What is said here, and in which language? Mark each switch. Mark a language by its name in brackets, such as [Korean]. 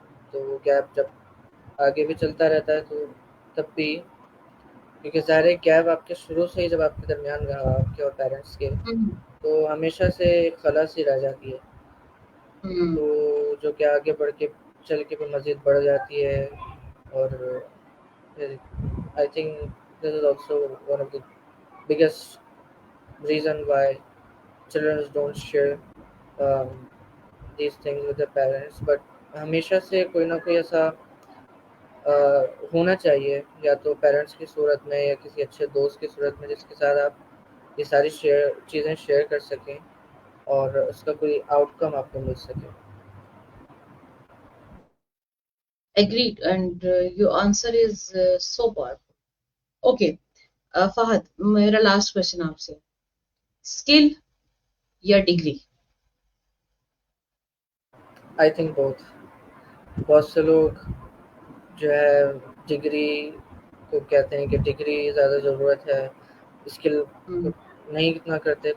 [Urdu] تو وہ گیپ جب آگے بھی چلتا رہتا ہے تو تب بھی کیونکہ ظاہر گیپ آپ کے شروع سے ہی جب آپ کے درمیان رہا آپ کے اور پیرنٹس کے تو ہمیشہ سے ایک خلا سی رہ جاتی ہے, تو جو کہ آگے بڑھ کے چل کے بھی مزید بڑھ جاتی ہے. اور پھر [English] I think this is also one of the biggest reason why children don't share these things with their parents. [Urdu] But ہمیشہ سے کوئی نہ کوئی ایسا ہونا چاہیے یا تو پیرنٹس کی صورت میں یا کسی اچھے دوست کی صورت میں جس کے ساتھ آپ یہ ساری چیزیں شیئر کر سکیں اور اس کا کوئی آؤٹ کم آپ کو مل سکے. [English] Agreed, and your answer is so powerful. [Urdu] Okay, Fahad, میرا last question آپ سے, اسکل یا ڈگری؟ آئی تھنک بہت سے لوگ جو ہے ڈگری کو کہتے ہیں کہ ڈگری زیادہ ضرورت ہے, اسکل کو نہیں اتنا کرتے.